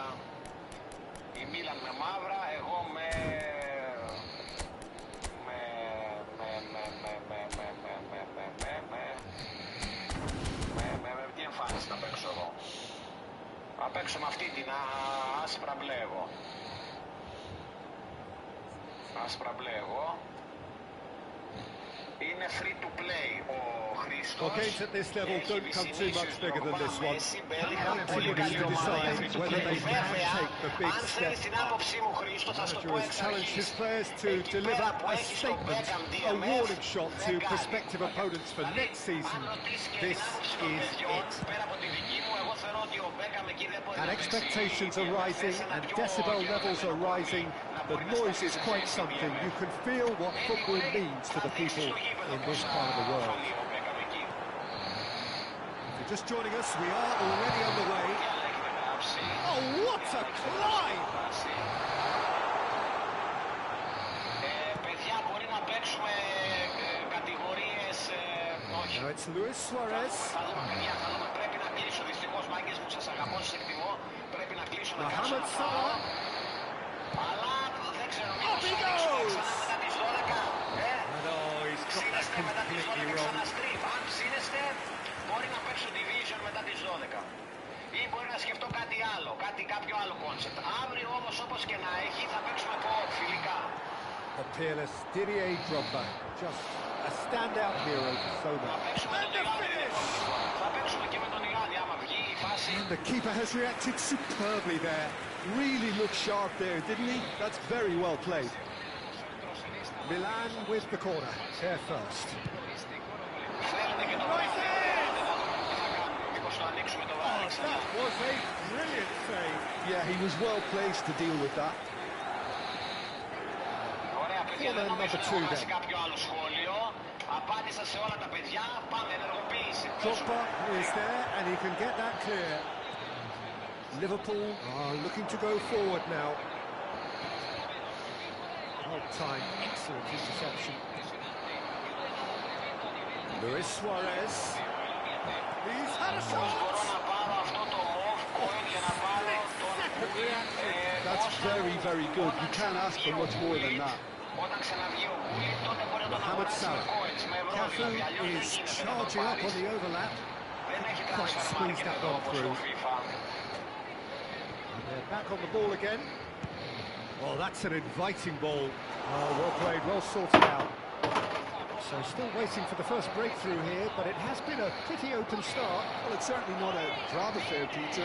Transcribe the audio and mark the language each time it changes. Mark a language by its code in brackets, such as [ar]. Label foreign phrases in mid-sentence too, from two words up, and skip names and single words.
[el] Η Μίλαν με μαύρα, εγώ τι εμφάνιση θα παίξω εγώ? Θα παίξω με αυτή την άσπρα μπλε εγώ. Άσπρα μπλε εγώ. Είναι [en] free to play [el] ο Χρήστος. [en] Well, games at this level don't come too much bigger than this one. Everybody needs to decide whether they can take the big step. Manager has challenged his players to deliver a statement, a warning shot to prospective opponents for next season. This is it. And expectations are rising and decibel levels are rising. The noise is quite something. You can feel what football means to the people in this part of the world. If you're just joining us, we are already on the way. Oh, what a climb! [el] Παιδιά, μπορεί να παίξουμε κατηγορίες, όχι, όχι. [en] Now it's Luis Suarez. [el] Θα δούμε, παιδιά, θα δούμε. Πρέπει να κλείσω. Δυστυχώς, μάγκες μου, σας αγαπώ, σας εκτιμώ. Πρέπει να κλείσω, να κάτσω να φάω. Αλλά δεν ξέρω, μήπως θα ανοίξουμε ξανά μετά τις 12. Ψήνεστε μετά τις 12 ξανά στριφ. Αν ψήνεστε, μπορεί να παίξω division μετά τις 12. Ή μπορεί να σκεφτώ κάτι άλλο, κάποιο άλλο concept. Αύριο όμως, όπως και να έχει, θα παίξουμε φιλικά. [en] The peerless Didier Drogba, just a standout hero for so much. [el] Θα παίξουμε και με τον Ιάννη, άμα βγει η φάση. [en] And the keeper has reacted superbly there. Really looked sharp there, didn't he? That's very well played. Milan with the corner, here first. [el] Θέλετε και το βράδυ. Μήπως το ανοίξουμε το βράδυ ξανά. [en] That was a brilliant save. Yeah, he was well placed to deal with that. [el] Ωραία, παιδιά, δεν νομίζω να έχω χάσει κάποιο άλλο σχόλιο. Απάντησα σε όλα τα παιδιά. Πάμε, ενεργοποίηση. [en] Drogba is there and he can get that clear. Liverpool are looking to go forward now. Well timed, excellent interception. Luis Suarez. He's had a shot. [el] Μπορώ να πάρω αυτό το [en] move coin [el] για να πάρω τον... [en] That's very, very good. You can't ask for much more than that. [el] Όταν ξαναβγεί ο Γκούλι, τότε μπορεί να τον [en] Mohamed [el] αγοράσει με [en] Salah. [el] coins, με ευρώ, [en] Cafu [el] δηλαδή αλλιώς δεν [en] is [el] γίνεται να το [en] charging up on [el] πάρεις. [en] the overlap. [el] Δεν έχει [en] Quite [el] transfer [en] squeezed [el] market [en] that [el] εδώ [en] one [el] όπως [en] through. [el] το FIFA. [en] And they're back on the ball again. Oh, that's an inviting ball. Oh, well played, well sorted out. So still waiting for the first breakthrough here, but it has been a pretty open start. Well, it's certainly not a drab affair, Peter.